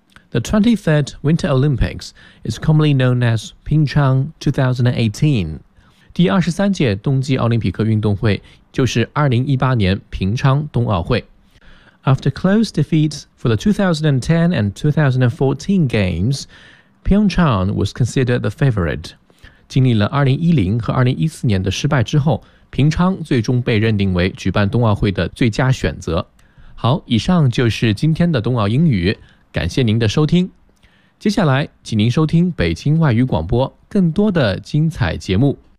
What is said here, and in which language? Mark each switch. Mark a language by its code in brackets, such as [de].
[en] The 23rd Winter Olympics is commonly known as Pyeongchang 2018. [zh] 第23届冬季奥林匹克运动会就是2018年平昌冬奥会。 [en] After close defeats for the 2010 and 2014 games, Pyeongchang was considered the favorite. [zh] 经历了2010和2014年的失败之后，平昌最终被认定为举办冬奥会的最佳选择。好，以上就是今天的冬奥英语，感谢您的收听。接下来，请您收听北京外语广播更多的精彩节目。